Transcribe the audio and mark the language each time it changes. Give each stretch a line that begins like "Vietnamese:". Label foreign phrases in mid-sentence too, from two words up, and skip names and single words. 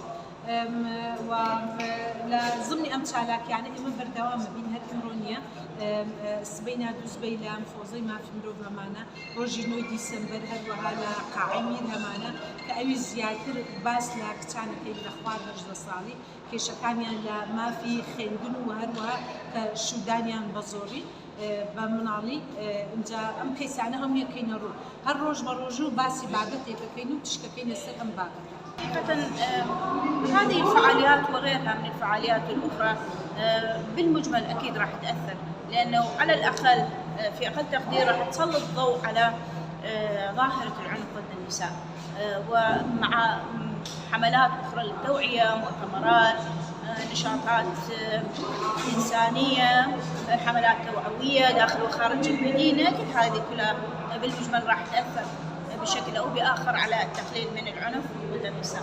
Central Kurdish: و لە ضمنی ئەم چالاکیانە ئێمە بەردەوامە بین هەر ئەمڕۆ نییە سبەی نادووسبەی لە فۆزەی مافی مرۆڤ هەمانە ڕۆژی 9 دیسەمبەر هەروەها لە قاعی میر هەمانە کە ئەوی زیاتر باس لە کچانەکەی لە خوار 18 ساڵی کێشەکانیان لە مافی خوێندن و هەروەها کە شودانیان بە زۆری بە مناڵی اینجا ئەم کەیسانە هەموو یەکەینە ڕوو هەر ڕۆژ بە ڕۆژ و باسی بابەتێکەکەین و تشکەکەینە سەر ئەم بابەتە.
Arabic: حقيقة هذه الفعاليات وغيرها من الفعاليات الأخرى بالمجمل أكيد راح تأثر، لأنه على الأقل في أقل تقدير راح تسلط الضوء على ظاهرة العنف ضد النساء، ومع حملات أخرى للتوعية، مؤتمرات، نشاطات إنسانية، حملات توعوية داخل وخارج المدينة، كل هذه كلها بالمجمل راح تأثر بشكل أو بآخر على التقليل من العنف ضد النساء.